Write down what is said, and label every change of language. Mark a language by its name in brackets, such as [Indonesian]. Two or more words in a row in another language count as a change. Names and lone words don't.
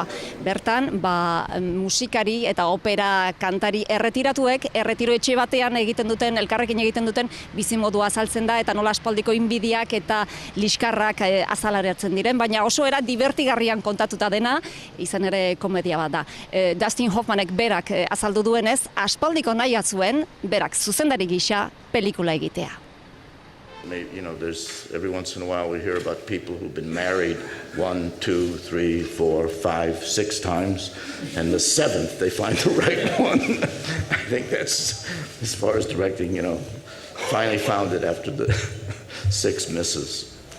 [Basque] Bertan, musikari eta opera kantari erretiratuek, erretiro etxe batean elkarrekin egiten duten bizimodua azaltzen da, eta nola aspaldiko inbidiak eta liskarrak azaleratzen diren, baina oso era divertigarrian kontatuta dena, izan ere komedia bat da. Dustin Hoffmanek berak azaldu duenez, aspaldiko nahi zuen berak zuzendari gisa pelikula egitea. [English] You know, there's every once in a while we hear about people who've been married 1, 2, 3, 4, 5, 6 times, and the 7th they find the right one. I think that's, as far as directing, finally found it after the 6 misses.